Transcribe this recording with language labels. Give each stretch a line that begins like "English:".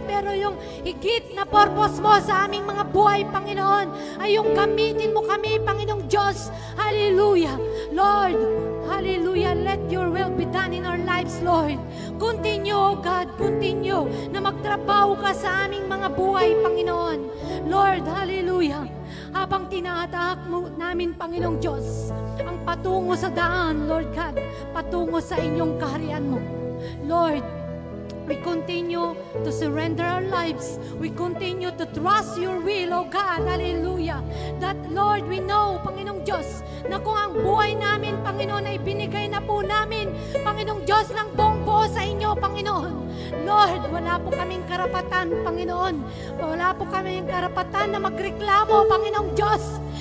Filipino: Pero yung higit na purpose mo sa aming mga buhay, Panginoon, ay yung gamitin mo kami, Panginoong Diyos. Hallelujah. Lord, hallelujah.
English: Let your will be done in our lives, Lord. Continue, oh God, continue
Filipino: na magtrabaho ka sa aming mga buhay, Panginoon. Lord, hallelujah. Habang tinatahak mo namin, Panginoong Diyos, ang patungo sa daan, Lord God, patungo sa inyong kaharian mo.
English: Lord, we continue to surrender our lives. We continue to trust your will, oh God. Hallelujah. That, Lord, we know,
Filipino: Panginoong Diyos, na kung ang buhay namin, Panginoon, ay binigay na po namin, Panginoong Diyos, ng buong buo sa inyo, Panginoon. Lord, wala po kaming karapatan, Panginoon. Wala po kaming karapatan na magreklamo, Panginoong Diyos.